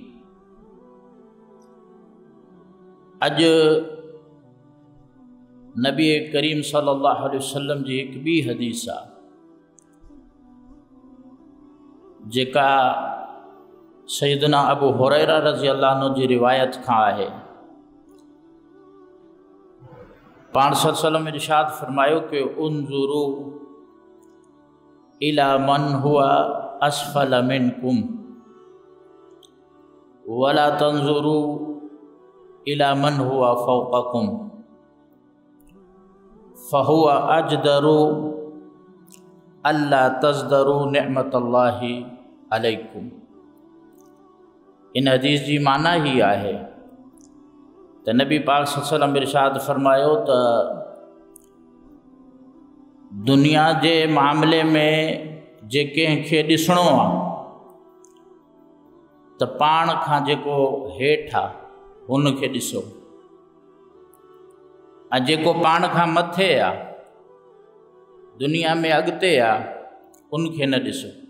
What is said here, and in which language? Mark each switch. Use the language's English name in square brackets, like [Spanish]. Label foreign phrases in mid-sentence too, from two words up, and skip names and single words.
[Sindhi] अॼु नबी करीम सल्लल्लाहु अलैहि वसल्लम जी हिकु ॿी हदीस आहे जेका सैयदना अबू हुरैरा रज़ी अल्लाह अन्हु जी रिवायत खां आहे। पाण सल्लल्लाहु अलैहि वसल्लम इरशाद फरमायो कि [Arabic] انظروا إلى من هو أسفل منكم ولا تنظروا إلى من هو فوقكم فهو أجدر ألا تزدروا نعمة الله عليكم. [Sindhi] इन हदीस जी माना ही आहे त नबी पाक सल्लल्लाहु अलैहि वसल्लम इरशाद फरमायो त दुनिया जे मामले में जे कंहिंखे ॾिसणो आहे त पाण खां जेको हेठि आहे हुनखे ॾिसो, ऐं जेको पाण खां मथे आहे दुनिया में अॻिते आहे उनखे न ॾिसो।